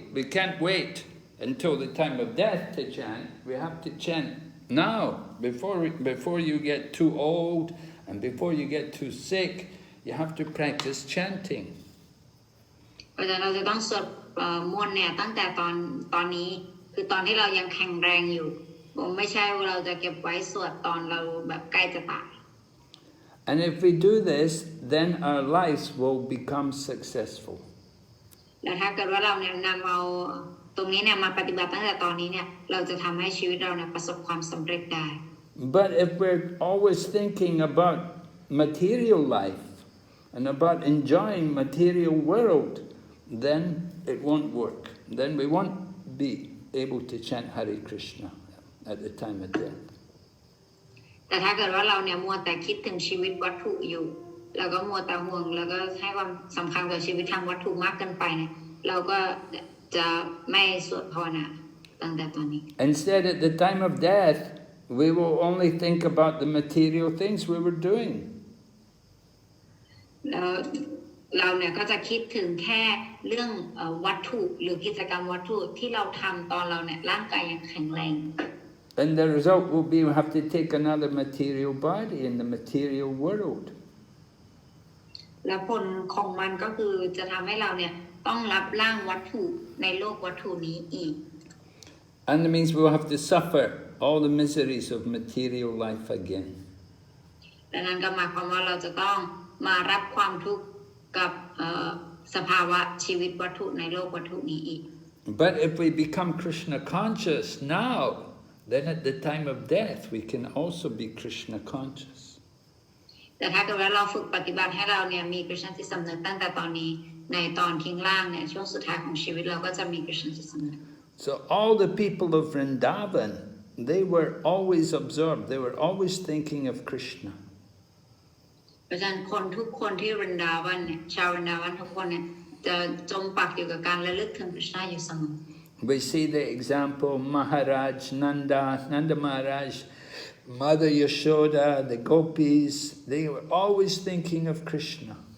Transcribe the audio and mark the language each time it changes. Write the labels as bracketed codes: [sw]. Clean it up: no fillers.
[en] We can't wait until the time of death to chant. We have to chant now before you get too old and before you get too sick. You have to practice chanting. [th] เพราะฉะนั้นเราจะต้องสวดมนต์เนี่ยตั้งแต่ตอนนี้คือตอนที่เรายังแข็งแรงอยู่ไม่ใช่ว่าเราจะเก็บไว้สวดตอนเราแบบใกล้จะตาย [en] And if we do this, then our lives will become successful. [th] และถ้าเกิดว่าเราเนี่ยนำเอาตรงนี้เนี่ยมาปฏิบัติตั้งแต่ตอนนี้เนี่ยเราจะทำให้ชีวิตเราเนี่ยประสบความสำเร็จได้ [en] But if we're always thinking about material life and about enjoying material world, then it won't work. Then we won't be able to chant Hare Krishna at the time of death. [th] แต่ถ้าเกิดว่าเราเนี่ยมัวแต่คิดถึงชีวิตวัตถุอยู่แล้วก็มัวแต่ห่วงแล้วก็ให้ความสำคัญกับชีวิตทางวัตถุมากเกินไปเนี่ยเราก็จะไม่สวดภาวนาตั้งแต่ตอนนี้ [en] Instead, at the time of death, we will only think about the material things we were doing. [th] แล้วเราเนี่ยก็จะคิดถึงแค่เรื่องวัตถุหรือกิจกรรมวัตถุที่เราทำตอนเราเนี่ยร่างกายยังแข็งแรง [en] And the result will be we have to take another material body in the material world. [th] และผลของมันก็คือจะทำให้เราเนี่ยต้องรับร่างวัตถุในโลกวัตถุนี้อีก [en] And it means we'll have to suffer all the miseries of material life again. [th] ดังนั้นก็หมายความว่าเราจะต้องมารับความทุกข์กับสภาวะชีวิตวัตถุในโลกวัตถุนี้อีก [en] But if we become Krishna conscious now, then at the time of death we can also be Krishna conscious. [th] แต่ถ้าเกิดว่าเราฝึกปฏิบัติให้เราเนี่ยมีกฤษณจิตสำนึกตั้งแต่ตอนนี้ในตอนทิ้งร่างเนี่ยช่วงสุดท้ายของชีวิตเราก็จะมีกฤษณจิตสำนึก [en] So all the people of Vṛndāvana, they were always absorbed, they were always thinking of Krishna. [th] เพราะฉะนั้นคนทุกคนที่วรินดาวันเนี่ยชาววรินดาวันทุกคนเนี่ยจะจมปักอยู่กับการระลึกถึงกฤษณะอยู่เสมอ [en] We see the example Maharaj, Nanda Maharaj, Mother Yashoda, the gopis, they were always thinking of Krishna.